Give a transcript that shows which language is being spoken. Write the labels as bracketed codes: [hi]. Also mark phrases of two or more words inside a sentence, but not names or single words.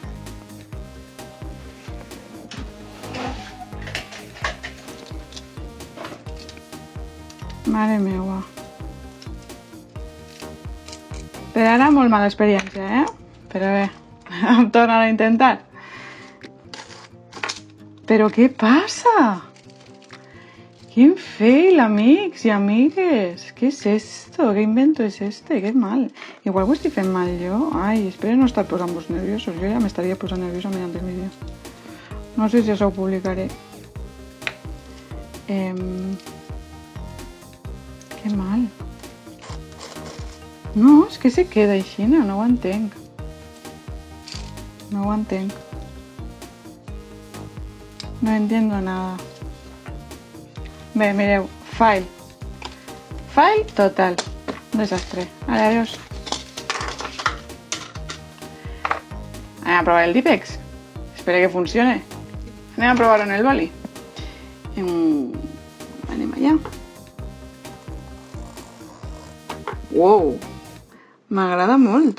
[ca] Mare meua. Per ara molt mala experiència, Però bé, em tornen a intentar. Però què passa? Quin fail, amics i amigues. [es] ¿Qué es esto? ¿Qué invento es este? Qué mal. [ca] Igual ho estic fent mal jo. Ai, espero no estar posant-vos nerviosos. Jo ja m'estaria posant nerviosa mirant el vídeo. No sé si això ho publicaré. [es] Que mal. [ca] No, és que se queda així, no ho entenc. No ho entenc. [es] No entiendo nada. [ca] Bé, mireu, [en] fail. Fail total. [es] Un desastre. Vale, adiós. [ca] Anem a provar el Dipex. [es] Espero que funcione. [ca] Anem a provar-ho en el boli. Anem allà. Wow, m'agrada molt.